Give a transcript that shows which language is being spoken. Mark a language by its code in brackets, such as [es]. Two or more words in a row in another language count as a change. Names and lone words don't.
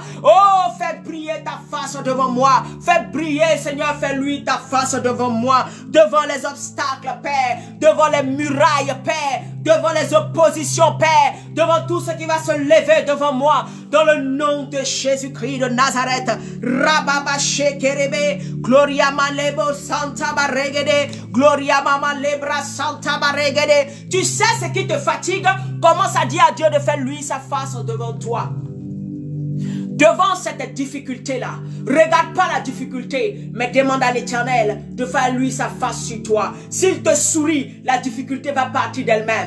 [fr] Oh, fais briller ta face devant moi. Fais briller, Seigneur, fais-lui ta face devant moi. Devant les obstacles, Père. Devant les murailles, Père. Devant les oppositions, Père. Devant tout ce qui va se lever devant moi. Dans le nom de Jésus-Christ de Nazareth. Rababa Shekerebe. Gloria Malebo Santa Baregede. Gloria Mama Lebra Santa Baregede. Tu sais ce qui te fatigue? Commence à dire à Dieu de faire lui sa face devant toi. Devant cette difficulté-là, regarde pas la difficulté, mais demande à l'Éternel de faire lui sa face sur toi. S'il te sourit, la difficulté va partir d'elle-même.